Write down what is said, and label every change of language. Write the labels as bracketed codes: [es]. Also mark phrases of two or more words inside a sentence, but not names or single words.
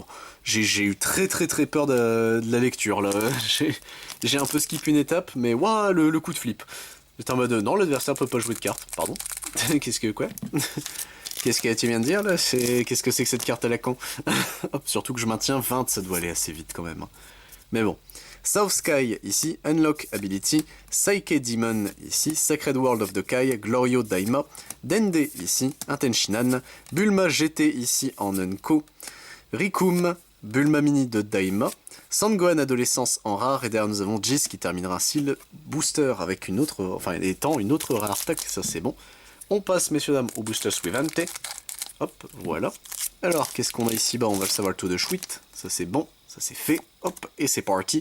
[fr] J'ai eu très peur de la lecture, là. J'ai un peu skip une étape, mais waouh, le coup de flip. J'étais en mode, non, l'adversaire peut pas jouer de carte, pardon. Qu'est-ce que, quoi? Qu'est-ce que tu viens de dire, là? Qu'est-ce que c'est que cette carte à la con? Hop, surtout que je maintiens 20, ça doit aller assez vite, quand même. Hein. Mais bon. South Sky, ici, Unlock Ability, Psyche Demon, ici, Sacred World of the Kai, Glorio Daima, Dende, ici, Tenshinhan, Bulma GT, ici, en Unco, Rikum, Bulma Mini de Daima, Sangohan Adolescence en rare, et derrière nous avons Jis qui terminera ainsi le booster avec une autre, enfin étant une autre rare stack, ça c'est bon. On passe, messieurs dames, au booster suivante. Hop, voilà. Alors, qu'est-ce qu'on a ici? Bah, on va le savoir tout de suite. Ça c'est bon, ça c'est fait. Hop, et c'est parti.